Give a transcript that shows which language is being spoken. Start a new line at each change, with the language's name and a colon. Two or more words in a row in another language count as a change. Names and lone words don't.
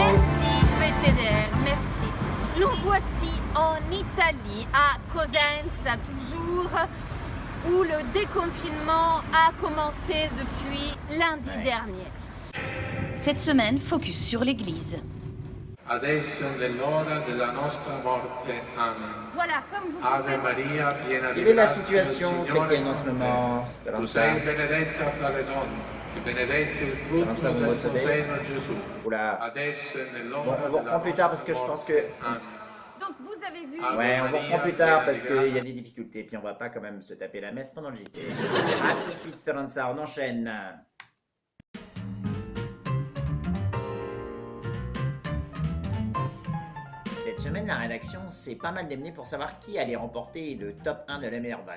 French: Merci PTDR, merci. Nous voici en Italie, à Cosenza toujours, où le déconfinement a commencé depuis lundi dernier. Cette semaine, focus sur l'Église.
Italian: Adesso nell'ora della nostra morte. Amen.
French: Voilà, comme vous
Italian: Ave
French: pouvez...
Italian: Maria, piena di
French: Quelle est la
Italian: grazia, il
French: situation
Italian: Signore
French: chrétienne
Italian: è
French: en ce
Italian: con
French: moment, te. Tu Speranza?
Italian: sei benedetta fra le donne, e benedetto il frutto
French: Speranza, vous
Italian: del tuo
French: recevez?
Italian: seno, Gesù.
French: Oula.
Italian: Adesso è
French: Bon,
Italian: nell'ora
French: on vous
Italian: della
French: reprend plus tard parce
Italian: nostra
French: que je pense
Italian: morte.
French: que...
Italian: Amen.
French: Donc vous avez vu... Ah, Ouais, on vous reprend plus tard parce qu'il y a
Italian: Maria.
French: des difficultés, puis on va pas quand même se taper la messe pendant le JT. A tout de suite, Speranza, on enchaîne. Cette semaine, la rédaction s'est pas mal démenée pour savoir qui allait remporter le top 1 de la meilleure vanne.